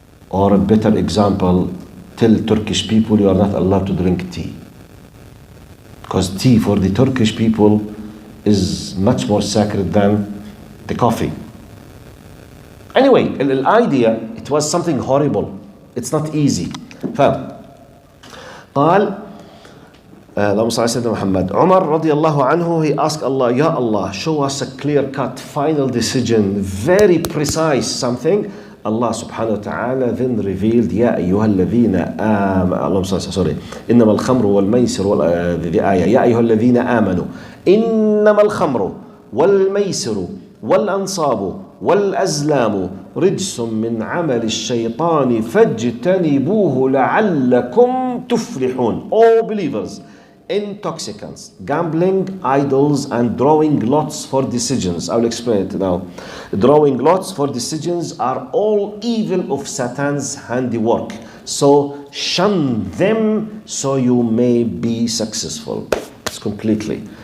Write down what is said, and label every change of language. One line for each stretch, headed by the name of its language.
English: Or a better example, tell Turkish people you are not allowed to drink tea. Because tea for the Turkish people is much more sacred than the coffee. Anyway, the idea, it was something horrible. It's not easy.
Arabic: قال اللهم صل على سيدنا محمد.
English: Umar radiallahu anhu, he asked Allah, Ya Allah, show us a clear-cut final decision, very precise something. Allah subhanahu wa ta'ala then revealed,
Arabic: يا أيها الذين اللهم صل إنما الخمر والميسر
English: the ayah
Arabic: يا أيها الذين آمنوا إنما الخمر والميسر والأنصاب والأزلام رجس من عمل الشيطان فاجتنبوه لعلكم تفلحون.
English: All believers, intoxicants, gambling, idols, and drawing lots for decisions. I will explain it now. Drawing lots for decisions are all evil of Satan's handiwork. So shun them so you may be successful. It's completely.